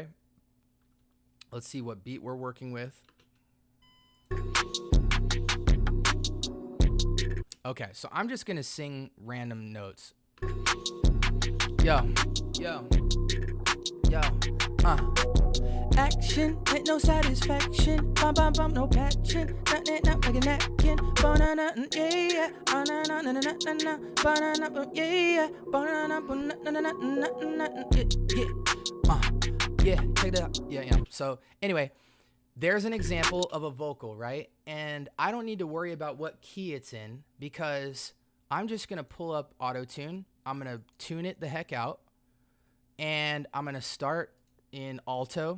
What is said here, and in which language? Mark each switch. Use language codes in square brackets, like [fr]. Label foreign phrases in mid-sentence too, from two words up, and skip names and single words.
[en] Let's see what beat we're working with. Okay, so I'm just going to sing random notes. Yo, yo, yo, Action, with no satisfaction. Bum, bum, bum, no passion. Nothing up like a napkin. Banana, yeah, yeah. Banana, na, na, na, na, na. Banana, yeah, yeah. Banana, na, na, na, na, na, yeah, check it out. Yeah, yeah. So anyway, there's an example of a vocal, right? And I don't need to worry about what key it's in because I'm just going to pull up auto-tune. I'm going to tune it the heck out. And I'm going to start in alto.